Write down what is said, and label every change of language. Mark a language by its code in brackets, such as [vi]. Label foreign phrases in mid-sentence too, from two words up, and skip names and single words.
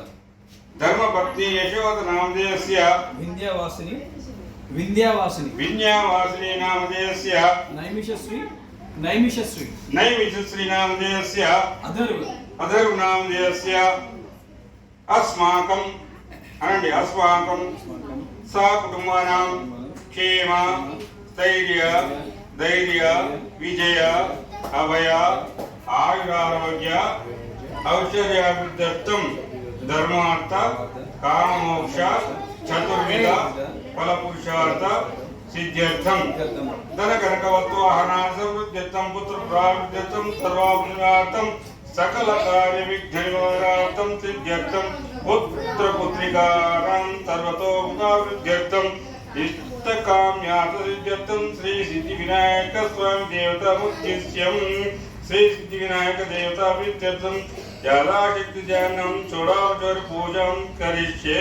[sa] धर्मपत्नी यशोदा नामधेयस्य विन्यावासिनी नामधेयस्य नैमिषश्री नामधेयस्य अधर्व नामधेयस्य अस्माकं सकुटुम्बानां क्षेम स्थैर्य धैर्य विजय अभय आयुरारोग्य औषधाभिवृद्ध्यर्थं ధర్మార్థ కామమోక్ష చతుర్విధ ఫలపురుషార్థ సిద్ధ్యర్థం ధన కనకవత్తు వాహనార్థం పుత్ర ప్రాప్త్యర్థం సర్వాభిలార్థం సకల కార్య విఘ్న నివారణార్థం సిద్ధ్యర్థం పుత్ర పుత్రికారం సర్వతోముఖాభివృద్ధ్యర్థం ఇష్టకామ్యార్థ సిద్ధ్యర్థం శ్రీ సిద్ధి వినాయక స్వామి దేవతాముద్దేశ్యం శ్రీ సిద్ధి వినాయక దేవతాభివృద్ధ్యర్థం యథాశక్తి ధ్యానం చూడాచోరి పూజం కరిష్యే.